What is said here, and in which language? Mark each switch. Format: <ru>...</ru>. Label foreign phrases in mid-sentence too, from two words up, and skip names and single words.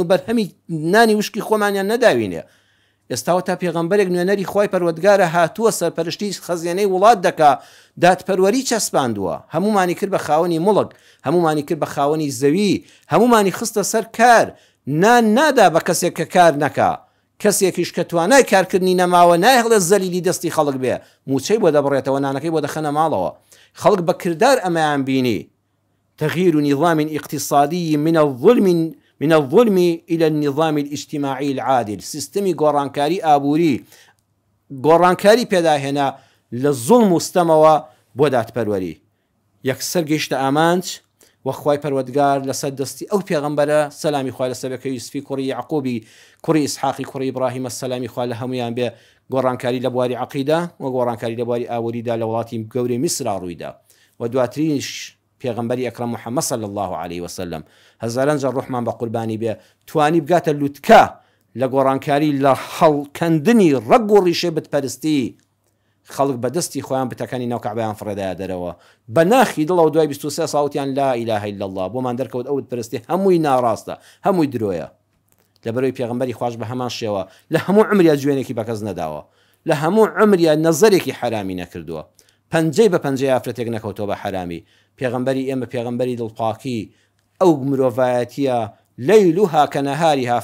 <ckb>بەرهەمی نانی وشکی خۆمانیان نەداوینێ ئێستاوە تا پێغەمبەرێک نوێنەری خۆی پەروەردگارە هاتووە سەرپەرشتی خەزیێنەی وڵات دەکا دادپەروەری چەسپاندووە هەمومانی کرد بە خاوەنی مڵک هەمومانی کرد بە خاوەنی زەوی هەمومانی خستە سەر کار نان نادا بە کەسێک کە کار نەکا کەسێکیش کە توانای کارکردنی نەماوە نایهڵێ زەلیلی دەستی خەڵک بێ موچەی بۆ دەبڕێتەوە نانەکەی بۆ دەخەنە ماڵەوە خەڵک بە کردار ئەمەیان بینی</ckb> <ar>تغيير نظام اقتصادي من الظلم إلى النظام الاجتماعي العادل</ar> <ckb>سيستمي گۆڕانکاری ئابووری گۆڕانکاری پێداهێنا لە زوڵم و ستەمەوە بۆ دادپەروەری یەکسەر گەیشتە ئامانج وەخوای پەروەردگار لەسەر دەستی ئەو پێغەمبەرە سەلامی خوای لەسەر بێ کە یوسفی کوڕی یعقوبی کوڕی ئیسحاقی کوڕی ئیبراهیمە سەلامی خوا لە هەمویان بێ گۆڕانکاری لە بواری عەقیدە و گۆڕانکاری لە بواری ئاووریدا لە وڵاتی گەورەی میسرا ڕوویدا و دواتریش پێغەمبەری ئەکرەم محەممەد</ckb> <ar>صلی الله عليه وسلم</ar> <ckb>هەزاران جار ڕوحمان بە قوربانی بێ توانی بگاتە لوتکە لە گۆڕانکاری لە هەڵکەندنی ڕەگ و ڕیشەی بتپەرستی خەڵک بەدەستی خۆیان بتەکانی ناو کەعبەیان فڕێدایە دەرەوە بە ناخی دڵەوە دوای 23 ساوتیان</ckb> <ar>لا إله إلا الله</ar> <ckb>بۆمان دەرکەوت ئەو بتپەرستی هەمووی ناڕاستە هەمووی درۆیە لەبەرەوەی پێغەمبەری خوش بە هەمان شێوە لە هەموو عمریا جوێنێکی بەکەس نەداوە لە هەموو عمریا نەزەرێکی حرامی نەکردووە پەنجەی بە پەنجەی ئافرەتێک نەکەوتەوە بە حرامی پێغەمبەری ئێمە پێغەمبەری دڵپاکی ئەو مرۆڤایەتیە لەیلوها کە نەهاریها</ckb>